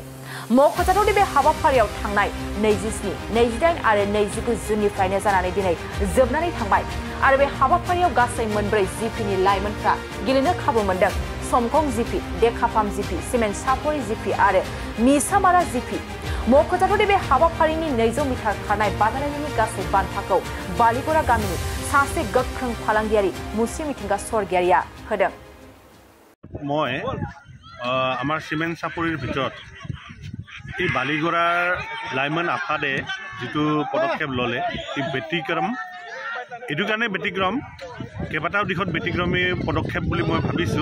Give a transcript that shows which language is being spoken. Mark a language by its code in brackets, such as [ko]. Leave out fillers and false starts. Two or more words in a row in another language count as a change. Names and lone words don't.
[brx] मख'जाथावदि बे हाबाफारियाव थांनाय 27, 28 आरो 29 जुननिफ्रायनो जानानै दिनै जोबनानै थांबाय आरो बे हाबाफारियाव गासै मोनब्रै जिपिनि लाइमोनफ्रा गेलेनो खाबु मोनदों। समखं जिपि, देखाफाम जिपि, सिमेन्ट सापरि जिपि आरो मिसामारा जिपि। मख'जाथावदि बे हाबाफारिनि 200 मिटार खारनाय बादायलायनायनि गासै बान्थाखौ बालिगरा गामिनि सासे गोख्रों फालांगियारि मुस्रि मिथिंगा सरगियारिया होदों। [as] মই আমাৰ সিমেন্ট চাপৰিৰ ভিতৰত এই বালিগৰাৰ লাইমন আফাদে যিটো পদক্ষেপ ল'লে এই ব্যতিক্ৰম এইটো কাৰণে ব্যতিক্ৰম কেইবাটাও দিশত ব্যতিক্ৰমী পদক্ষেপ বুলি মই ভাবিছোঁ।